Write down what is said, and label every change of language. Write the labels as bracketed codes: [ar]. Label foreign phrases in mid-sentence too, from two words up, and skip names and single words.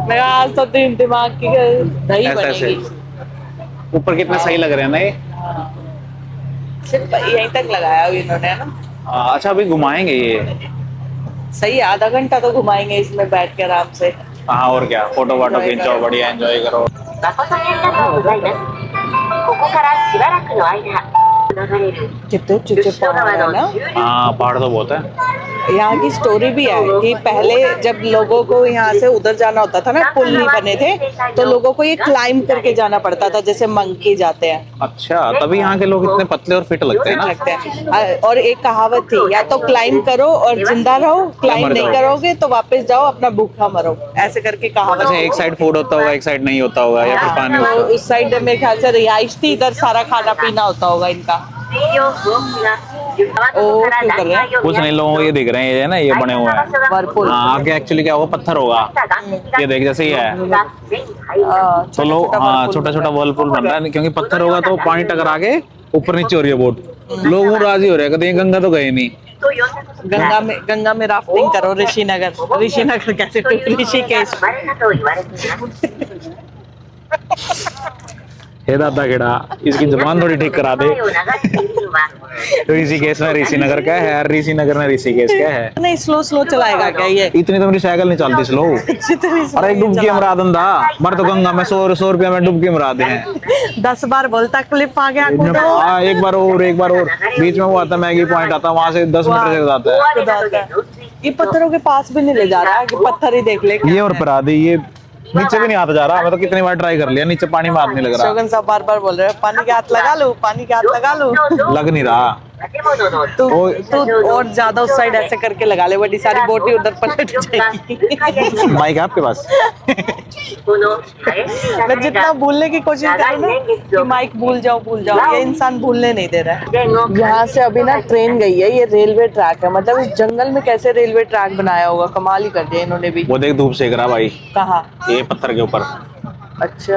[hi] मैं आज तो दिमाग की दही ऐसे ऐसे बनेगी। ऊपर कितने सही लग रहे हैं ना ये। सिर्फ यहीं तक लगाया हुआ इन्होंने ना। अच्छा अभी घुमाएंगे ये। सही है, आधा घंटा तो घुमाएंगे इसमें बैठ के आराम से। हाँ और क्या, फोटो वाटो Enjoy खींचो, करो। बढ़िया एंजॉय करो। [ja] 誠にありがとうございます。ここからしばらくの間、流れる [hi] कितने ऊंचे [ja] 吉野 [hi] पहाड़ [ja] 川 [hi] है [ja] の [hi] ना। [ja] 中流 [hi] हाँ पहाड़ तो बहुत है। यहाँ की स्टोरी भी है कि पहले जब लोगों को यहाँ से उधर जाना होता था ना, पुल नहीं बने थे, तो लोगों को ये क्लाइंब करके जाना पड़ता था, जैसे मंकी जाते हैं। अच्छा तभी यहाँ के लोग इतने पतले और फिट लगते हैं ना। लगते हैं। और एक कहावत थी, या तो क्लाइंब करो और जिंदा रहो, क्लाइंब मर नहीं जाओ। करोगे तो वापस जाओ अपना भूखा मरो, ऐसे करके कहावत अच्छा है। एक साइड फूड होता होगा, एक साइड नहीं होता होगा, या फिर पानी होता तो होगा। उस साइड मेरे ख्याल से रिहाइश थी, इधर सारा खाना पीना होता होगा इनका। [ja] 水量不多くが川の底から断崖を [hi] कुछ नहीं, लोगों को ये दिख रहे हैं ये ना, ये बने हुए हैं। वर्लपुल। हाँ आगे एक्चुअली क्या होगा, पत्थर होगा। ये देख जैसे ही है तो लोग, हाँ छोटा छोटा वर्लपुल बन रहा है, क्योंकि पत्थर होगा तो पानी टकरा के ऊपर नीचे हो रही है बोट। लोग राजी हो रहे हैं, कहते हैं गंगा तो गए नहीं। गंगा में राफ्टिंग करो। ऋषिनगर कैसे, ऋषिकेश। [ja] 生まれたと言われています [hi] हे दादा गेड़ा, इसकी जुबान थोड़ी ठीक करा दे। [ja] 川を流れているのは [hi] ऋषिकेश में ऋषिनगर क्या है, ऋषिनगर में ऋषिकेश क्या है। नहीं स्लो स्लो चलाएगा क्या ये? इतनी तो मेरी साइकिल नहीं चलती स्लो। जितनी slow अरे एक डुबकी चला- मरा दंदा, मर तो गंगा में 100 रुपया में डुबकी मरा दे हैं। 10 बार बोलता क्लिप आ गया कूदो। हाँ एक बार और बीच में वो आता मैगी पॉइंट आता, वहां से 10 मीटर से जाता है। [ja] 大雨などで増水 [hi] ये पत्थरों के पास भी नहीं ले जा रहा है कि पत्थर ही देख ले। ये और परा दी, ये नीचे भी नहीं आता जा रहा। मैं तो कितनी बार ट्राई कर लिया, नीचे पानी में हाथ नहीं लग रहा। शोगन साहब बार बार बोल रहे हैं पानी के हाथ लगा लूं, पानी के हाथ लगा लूं। लग नहीं रहा। [ja] 建物の [hi] तू ओ- तू और ज्यादा उस साइड ऐसे करके लगा ले, बड़ी सारी बोटी उधर पलट जाएगी। माइक है आपके पास? [ja] この林に [hi] मैं जितना भूलने की कोशिश करूँ ना कि माइक भूल जाओ, ये इंसान भूलने नहीं दे रहा है। [ja] 前後 [hi] यहाँ से अभी ना ट्रेन गई है, ये रेलवे ट्रैक है, मतलब इस जंगल में कैसे रेलवे ट्रैक बनाया होगा, कमाल ही कर दिया इन्होंने भी। वो देख धूप सेक रहा भाई, कहा? ये पत्थर के ऊपर। अच्छा